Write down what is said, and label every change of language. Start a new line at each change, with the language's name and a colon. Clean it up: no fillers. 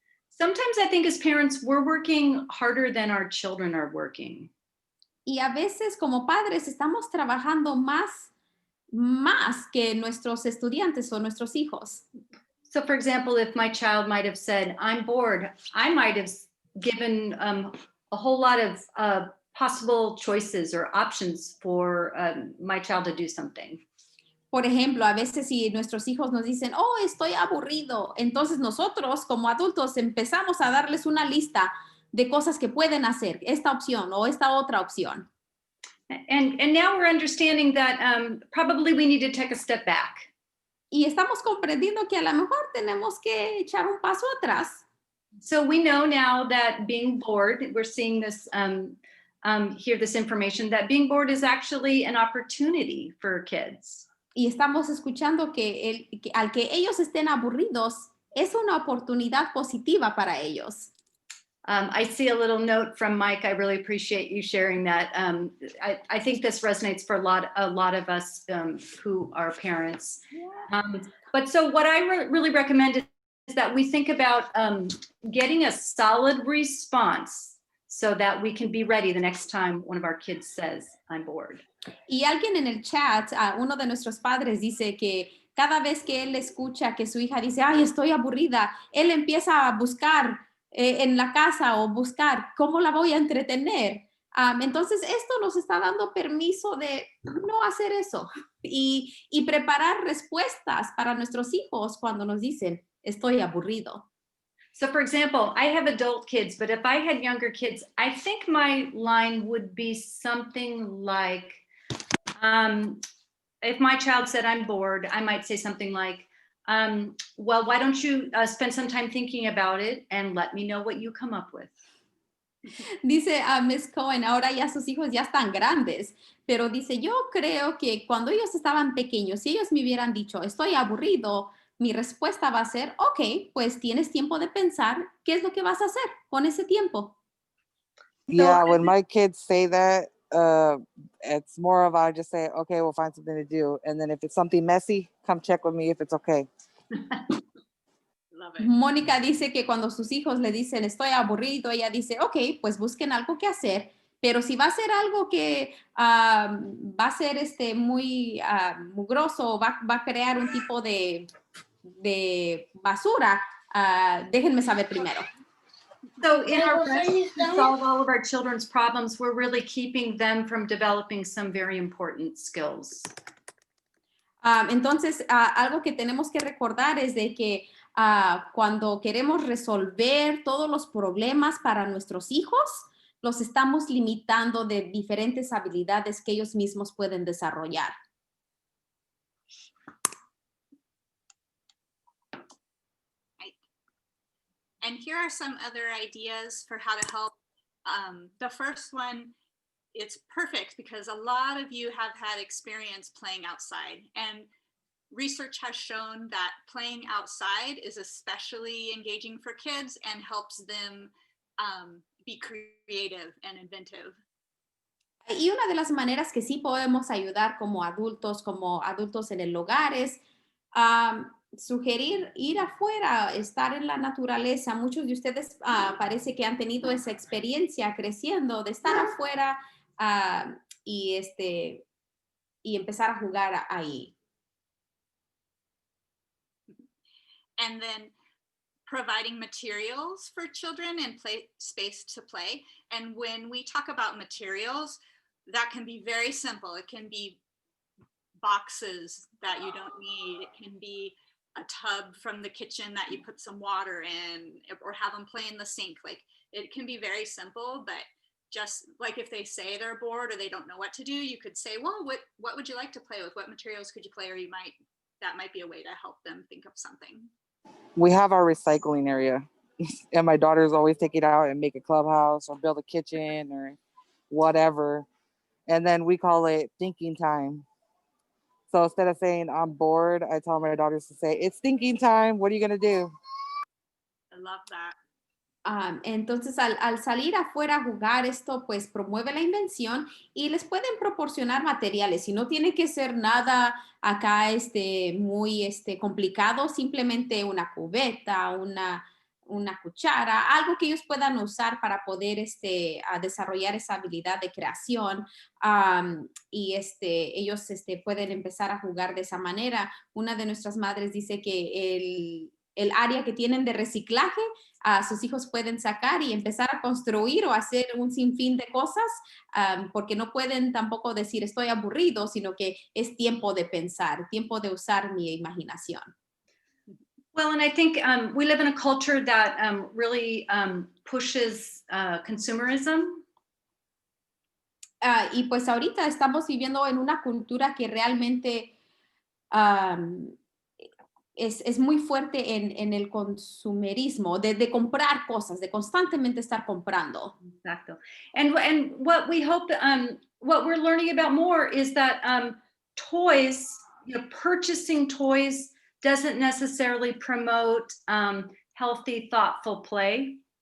English: Sometimes I think as parents, we're working harder than our children are working.
Spanish: Y a veces como padres estamos trabajando más que nuestros estudiantes o nuestros hijos.
English: So for example, if my child might have said, I'm bored, I might have given a whole lot of possible choices or options for my child to do something.
Spanish: Por ejemplo, a veces si nuestros hijos nos dicen, oh, estoy aburrido, entonces nosotros como adultos empezamos a darles una lista de cosas que pueden hacer, esta opción o esta otra opción.
English: And now we're understanding that probably we need to take a step back.
Spanish: Y estamos comprendiendo que a lo mejor tenemos que echar un paso atrás.
English: So we know now that being bored, we're seeing this, hear this information, that being bored is actually an opportunity for kids.
Spanish: Y estamos escuchando que al que ellos estén aburridos, es una oportunidad positiva para ellos.
English: I see a little note from Mike. I really appreciate you sharing that. I think this resonates for a lot of us who are parents. But so what I really recommend is that we think about getting a solid response so that we can be ready the next time one of our kids says, I'm bored.
Spanish: Y alguien en el chat, uno de nuestros padres dice que cada vez que él escucha que su hija dice, ay, estoy aburrida, él empieza a buscar en la casa o buscar cómo la voy a entretener. Entonces, esto nos está dando permiso de no hacer eso y preparar respuestas para nuestros hijos cuando nos dicen, estoy aburrido.
English: So for example, I have adult kids, but if I had younger kids, I think my line would be something like, if my child said I'm bored, I might say something like, well, why don't you spend some time thinking about it and let me know what you come up with.
Spanish: Dice a Miss Cohen, ahora ya sus hijos ya están grandes, pero dice, yo creo que cuando ellos estaban pequeños, si ellos me hubieran dicho, estoy aburrido, mi respuesta va a ser, ok, pues tienes tiempo de pensar qué es lo que vas a hacer con ese tiempo.
English: Yeah, when my kids say that, it's more of I just say, okay, we'll find something to do. And then if it's something messy, come check with me if it's okay. Love it.
Spanish: Mónica dice que cuando sus hijos le dicen estoy aburrido, ella dice, ok, pues busquen algo que hacer, pero si va a ser algo que va a ser muy mugroso, va a crear un tipo de basura, déjenme saber primero.
English: So in our quest to solve all of our children's problems, we're really keeping them from developing some very important skills.
Spanish: Entonces, algo que tenemos que recordar es de que cuando queremos resolver todos los problemas para nuestros hijos, los estamos limitando de diferentes habilidades que ellos mismos pueden desarrollar.
English: And here are some other ideas for how to help. The first one, it's perfect because a lot of you have had experience playing outside, and research has shown that playing outside is especially engaging for kids and helps them be creative and inventive.
Spanish: Y una de las maneras que sí podemos ayudar como adultos en el hogar es sugerir ir afuera, estar en la naturaleza. Muchos de ustedes parece que han tenido esa experiencia creciendo de estar afuera y empezar a jugar ahí.
English: And then providing materials for children and space to play. And when we talk about materials, that can be very simple. It can be boxes that you don't need. It can be a tub from the kitchen that you put some water in, or have them play in the sink. Like, it can be very simple, but just like if they say they're bored or they don't know what to do, you could say, well, what would you like to play with? What materials could you play? Or that might be a way to help them think of something. We have our recycling area, and my daughters always take it out and make a clubhouse or build a kitchen or whatever. And then we call it thinking time. So instead of saying I'm bored, I tell my daughters to say, it's thinking time. What are you going to do? I love that.
Spanish: Entonces, al salir afuera a jugar, esto pues promueve la invención y les pueden proporcionar materiales. Y no tiene que ser nada acá muy complicado, simplemente una cubeta, una cuchara, algo que ellos puedan usar para poder desarrollar esa habilidad de creación. Y ellos pueden empezar a jugar de esa manera. Una de nuestras madres dice que el área que tienen de reciclaje, sus hijos pueden sacar y empezar a construir o hacer un sinfín de cosas, porque no pueden tampoco decir estoy aburrido, sino que es tiempo de pensar, tiempo de usar mi imaginación.
English: Well, and I think we live in a culture that really pushes consumerism.
Spanish: Y pues ahorita estamos viviendo en una cultura que realmente es muy fuerte en el consumerismo, de comprar cosas, de constantemente estar comprando. Exacto.
English: And what we hope, what we're learning about more is that toys, purchasing toys doesn't necessarily promote healthy, thoughtful play.